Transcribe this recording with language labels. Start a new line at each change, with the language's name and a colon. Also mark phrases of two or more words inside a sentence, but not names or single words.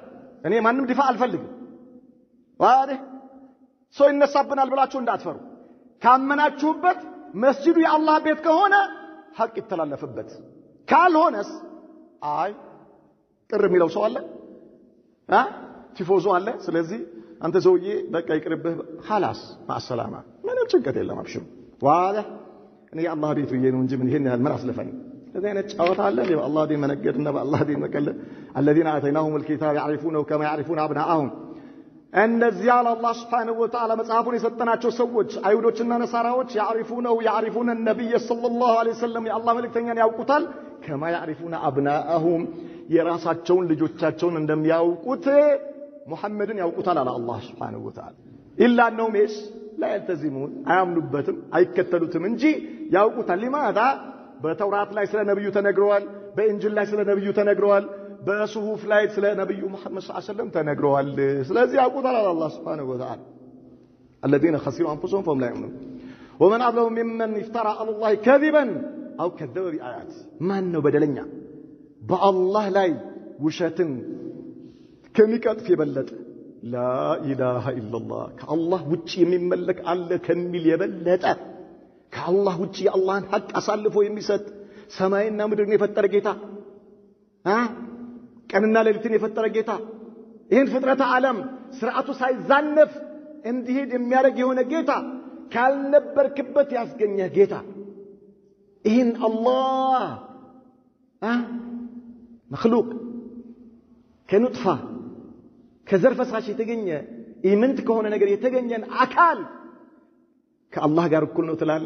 Amharic: እኔ ማንም ዲፋ አልፈልግም። ዋዴ ሰው ይነሳብናል ብላችሁ እንዳትፈሩ። ካመናችሁበት መስጂዱ የአላህ ቤት ከሆነ ሐቅ ይተላለፍበት። ካልሆነስ አይ ቅር የሚለው ሰው አለ ቲፎዞ አለ። ስለዚህ አንተ ሰውዬ በቃ ይቅርብህ خلاص ማሰላማ ምንም ጭንቀት የለም። አብሽሩ ዋላ እኔ የአላህ ቤት ብዬ ነው እንጂ ምን ይሄን ያህል ምን አስለፈኝ? ለዚህ አይነት ጫወታ አለ በአላህ ዲን መነገድና በአላህ ዲን መቀለድ።
Arabic: الذين آتيناهم الكتاب يعرفونه كما يعرفون أبناءهم
Amharic: እነዚያ አላህ
Arabic: سبحانه وتعالى
Amharic: መጽሐፉን የሰጠናቸው ሰዎች አይሁዶችና ነሳራዎች
Arabic: يعرفون النبي صلى الله عليه وسلم
Amharic: የአላህ መልእክተኛን ያውቁታል
Arabic: كما يعرفون أبناءهم
Amharic: የራሳቸውን ልጆቻቸውን እንደሚያውቁት ሙሐመድን ያውቁታል አለ አላህ
Arabic: سبحانه وتعالى إلا أنهم لا يلتزمون
Amharic: አያምኑበትም አይከተሉትም እንጂ ያውቁታል። لماذا በተውራት ላይ ስለ ነብዩ ተነግሯል፣ በእንጂል ላይ ስለ ነብዩ ተነግሯል፣ በሱሁፍ ላይ ስለ ነብዩ መሐመድ
Arabic: صلى الله عليه وسلم
Amharic: ተነግሯል። ስለዚህ ያውቁታል አላህ
Arabic: سبحانه وتعالى الذين خسروا أنفسهم فهم لا يؤمنون ومن أظلم ممن افترى على الله كذبا أو كذب بآيات
Amharic: ማን ነው በደለኛ በአላህ ላይ ውሸትን ከሚቀጥፍ የበለጠ
Arabic: لا إله إلا الله
Amharic: ከአላህ ውጪ የሚመለክ አለ ከሚል የበለጠ ከአላህ ውጪ የአላህን ሐቅ አሳልፎ የሚሰጥ ሰማይና ምድርን የፈጠረ ጌታ ቀንና ሌሊትን የፈጠረ ጌታ ይህን ፍጥረተ ዓለም ስርዓቱ ሳይዛነፍ እንዲሄድ የሚያደርግ የሆነ ጌታ ካልነበርክበት ያስገኘህ ጌታ ይህን አላህ መክሉቅ ከኑጥፋ ከዘር ፈሳሽ የተገኘ ኢምንት ከሆነ ነገር የተገኘን አካል ከአላህ ጋር እኩል ነው ትላለህ?